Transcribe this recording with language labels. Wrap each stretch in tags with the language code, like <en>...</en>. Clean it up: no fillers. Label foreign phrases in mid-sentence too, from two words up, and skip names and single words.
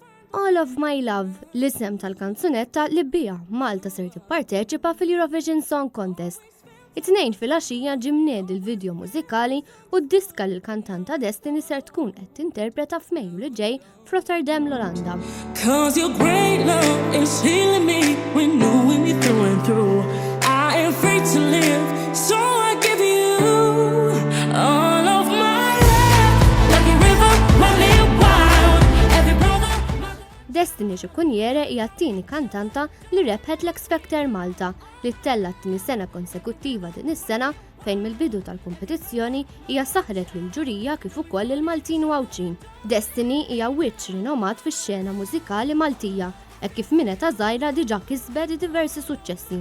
<en>All of My Love,</en> <mt>l-isem tal-kanzunetta li bija Malta ser tipparteċipa fil-Eurovision Song Contest. It-tnejn fil-għaxija ġimnied il-video mużikali u d-diska li l-kantanta Destiny ser tkun qed tinterpreta f'Mejju li ġej f'Rotterdam l-Olanda.</mt> <en>'Cause your great love is healing me, renewing me through and through. I am free to live, so I give you all of my love, like a river running wild. Every brother.</en> <mt>Destiny Xikunjere hija t-tieni kantanta li rebħet l-X Factor Malta li ttella t-tieni sena konsekuttiva din is-sena fejn mill-bidu tal-kompetizzjoni hija saħret lil ġurija kif ukoll il-Maltin u Awċin. Destiny hija wiċċ rinomat fix-xena mużikali Maltija hekk kif min ta' żgħira diġà kisbet diversi suċċessi.</mt>